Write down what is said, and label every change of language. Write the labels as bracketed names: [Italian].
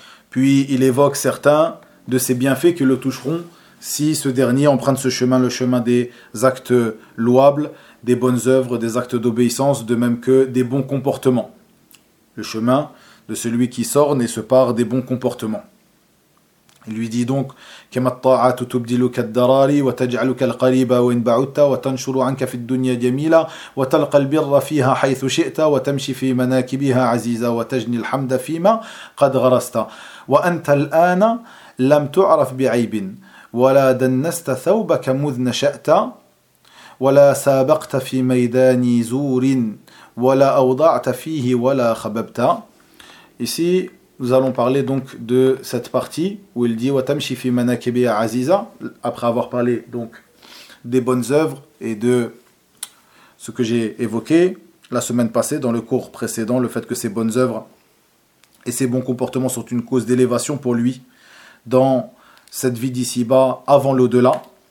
[French] Puis il évoque certains de ses bienfaits qui le toucheront si ce dernier emprunte ce chemin, le chemin des actes louables, des bonnes œuvres, des actes d'obéissance, de même que des bons comportements. Le chemin de celui qui sort n'est se part des bons comportements. Il lui dit donc, [Arabic] كما الطاعات تبدلك الدراري وتجعلك القريب وإن بعدت وتنشر عنك في الدنيا جميلة وتلقى البر فيها حيث شئت وتمشي في مناكبها عزيزة وتجني الحمد فيما قد غرست وأنت الآن لم تعرف بعيب ولا دنست ثوبك مذ نشأت ولا سابقت في ميدان زور ولا أوضعت فيه ولا خببت. [French] Ici, nous allons parler donc de cette partie où il dit « [Arabic] Watamshi fi manakibia aziza [French] » après avoir parlé donc des bonnes œuvres et de ce que j'ai évoqué la semaine passée dans le cours précédent, le fait que ces bonnes œuvres et ces bons comportements sont une cause d'élévation pour lui dans cette vie d'ici-bas avant l'au-delà.